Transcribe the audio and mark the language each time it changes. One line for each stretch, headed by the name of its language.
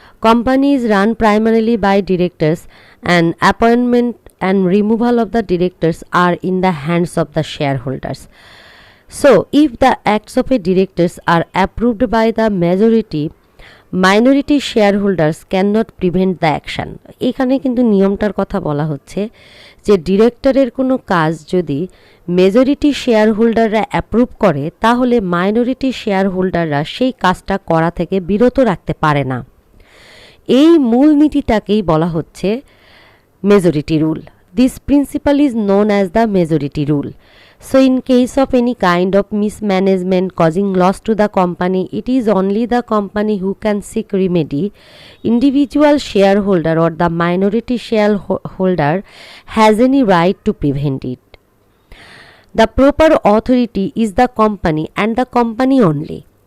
English: Companies run primarily by directors, and appointment and removal of the directors are in the hands of the shareholders. So, if the acts of a directors are approved by the majority, minority shareholders cannot prevent the action.
Bangla: এখানে কিন্তু নিয়মটার কথা বলা হচ্ছে যে ডিরেক্টরের কোনো কাজ যদি মেজরিটি শেয়ার হোল্ডাররা অ্যাপ্রুভ করে তাহলে মাইনরিটি শেয়ার হোল্ডাররা সেই কাজটা করা থেকে বিরত রাখতে পারে না। এই মূলনীতিটাকেই বলা হচ্ছে majority rule.
English: This principle is known as the majority rule. So in case of any kind of mismanagement causing loss to the company, it is only the company who can seek remedy. Individual shareholder or the minority shareholder has any right to prevent it. The proper authority is the company and the company only.